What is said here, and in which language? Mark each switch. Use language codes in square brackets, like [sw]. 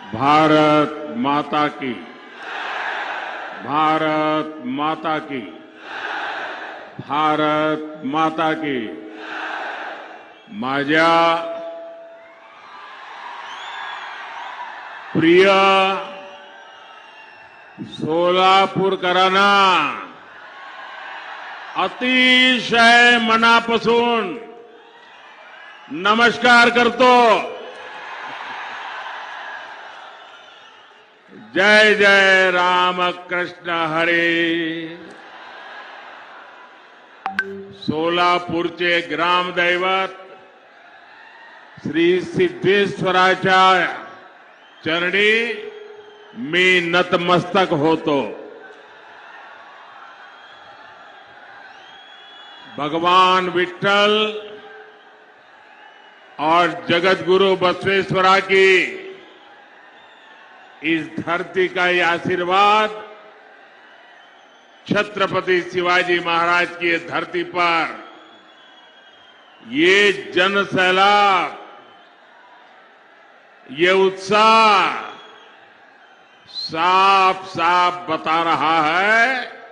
[hi] भारत माता की, भारत माता की, भारत माता की। [mr] माझ्या प्रिय सोलापूरकरांना अतिशय मनापासून नमस्कार करतो। जय जय रामकृष्ण हरी। सोलापूरचे ग्रामदैवत श्री सिद्धेश्वराच्या चरणी मी नतमस्तक होतो। [hi] भगवान विठ्ठल और जगतगुरु बसवेश्वरा की इस धरती का ये आशीर्वाद छत्रपति शिवाजी महाराज की इस धरती पर ये जन सैलाब, ये उत्साह साफ साफ बता रहा है।